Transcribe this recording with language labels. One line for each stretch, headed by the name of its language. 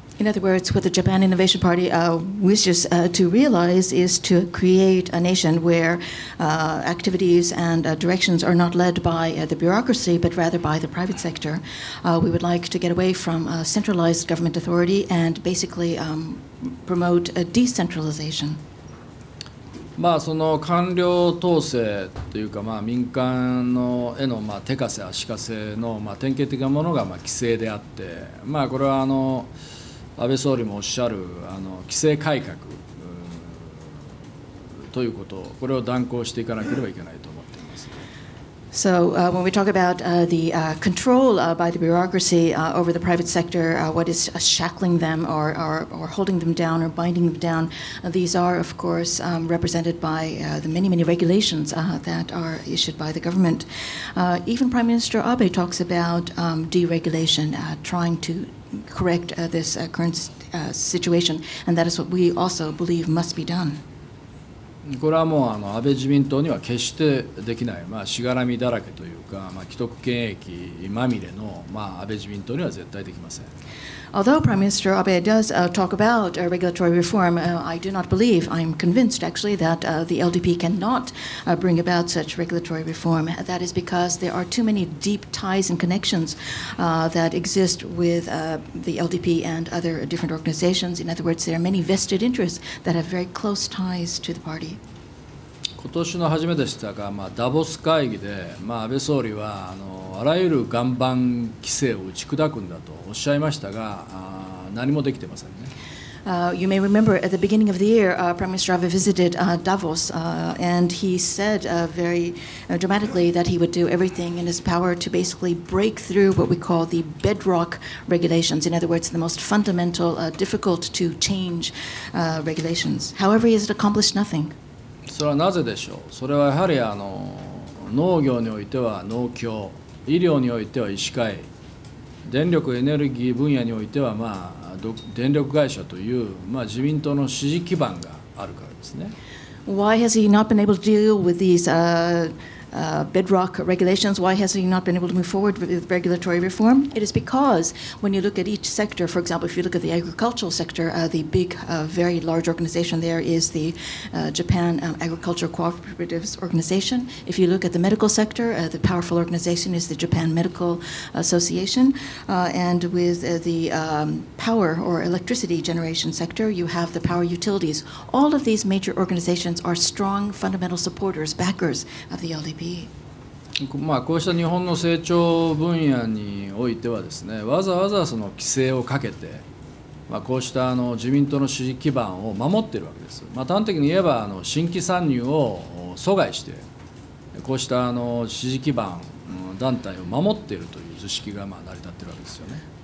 English: In other words, what the Japan Innovation Party wishes to realize is to create a nation where activities and directions are not led by the bureaucracy, but rather by the private sector. We would like to get away from centralized government authority and basically promote a decentralization.
Japanese: その官僚統制というか、民間のへの手かせ足かせの典型的なものが規制であって、これは安倍総理もおっしゃる規制改革ということ、これを断行していかなければいけないと思っています。
English: So when we talk about the control by the bureaucracy over the private sector, what is shackling them or holding them down or binding them down, these are, of course, represented by the many regulations that are issued by the government. Even Prime Minister Abe talks about deregulation, trying to correct this current situation, and that is what we also believe must be done.
Japanese: これはもう安倍自民党には決してできない、しがらみだらけというか、既得権益まみれの、安倍自民党には絶対できません。
English: Although Prime Minister Abe does talk about regulatory reform, I do not believe, I'm convinced actually, that the LDP cannot bring about such regulatory reform. That is because there are too many deep ties and connections that exist with the LDP and other different organizations. In other words, there are many vested interests that have very close ties to the party.
Japanese: 今年の初めでしたが、ダボス会議で、安倍総理はあらゆる岩盤規制を打ち砕くんだとおっしゃいましたが、何もできてませんね。
English: You may remember at the beginning of the year, Prime Minister Abe visited Davos, and he said very dramatically that he would do everything in his power to basically break through what we call the bedrock regulations. In other words, the most fundamental, difficult to change regulations. However, he has accomplished nothing.
Japanese: それはなぜでしょう。それはやはり農業においては農協、医療においては医師会、電力エネルギー分野においては電力会社という自民党の支持基盤があるからですね。
English: Why has he not been able to deal with these bedrock regulations? Why has he not been able to move forward with regulatory reform? It is because when you look at each sector, for example, if you look at the agricultural sector, the big, very large organization there is the Japan Agricultural Cooperatives Organization. If you look at the medical sector, the powerful organization is the Japan Medical Association. And with the power or electricity generation sector, you have the power utilities. All of these major organizations are strong fundamental supporters, backers of the LDP.
Japanese: こうした日本の成長分野においてはですね、わざわざその規制をかけて、こうした自民党の支持基盤を守っているわけです。端的に言えば新規参入を阻害して、こうした支持基盤団体を守っているという図式が成り立っているわけですよね。